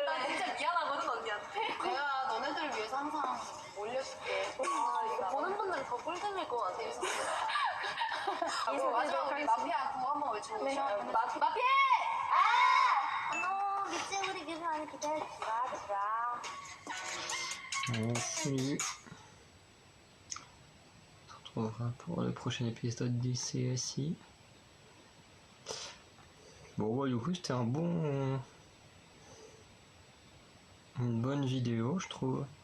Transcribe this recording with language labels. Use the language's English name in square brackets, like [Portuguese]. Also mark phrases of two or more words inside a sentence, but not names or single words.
[Korean] 나 진짜 미안하거든 언니한테. 내가 너네들을 위해서 항상 올려줄게. 이거 보는 분들은 더 꿀잼일 것 같아요. 그럼 마지막으로 우리 마피아 구호 한번 외쳐보자. 네. 마피아! 너무 미친 우리 기분 많이 기대해주라. [French] Salut. On se retrouvera pour le prochain épisode du CSI. Bon, ouais, du coup, c'était une bonne vidéo, je trouve.